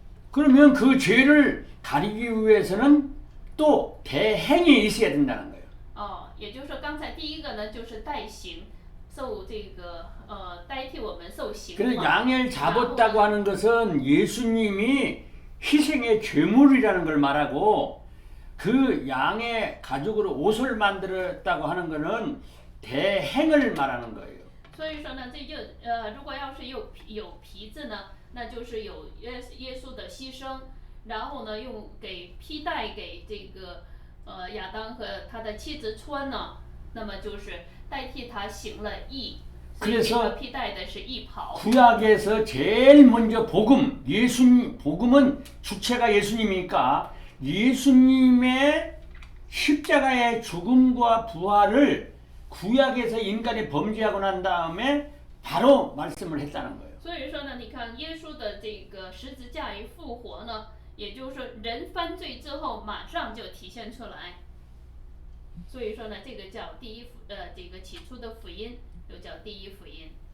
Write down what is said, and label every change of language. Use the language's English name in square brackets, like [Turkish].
[Korean] 그러면 그 죄를 가리기 위해서는 또 대행이 있어야 된다는 거예요. [Chinese] 也就是说，刚才第一个呢，就是代行，受这个代替我们受刑 [Korean] 그래서 [Chinese] 嘛。 [Korean] 양을 잡았다고 하는 것은 예수님이 희생의 죄물이라는 걸 말하고 그 양의 가죽으로 옷을 만들었다고 하는 것은 대행을 말하는 거예요. [Chinese] 所以说呢，这就如果要是有皮子呢，那就是有耶稣的牺牲，然后呢，用披带给这个亚当和他的妻子穿呢，那么就是代替他行了义，所以这 [Korean] 그래서 [Chinese] 个替代的是义袍。 [Korean] 구약에서 제일 먼저 복음, 복음은 주체가 예수님이니까 예수님의 십자가의 죽음과 부활을 구약에서 인간이 범죄하고 난 다음에 바로 말씀을 했다는 거예요. [Chinese] 所以说呢，你看耶稣的这个十字架与复活呢，也就是说人犯罪之后马上就体现出来。所以说呢，这个叫第一这个起初的福音，又叫第一福音。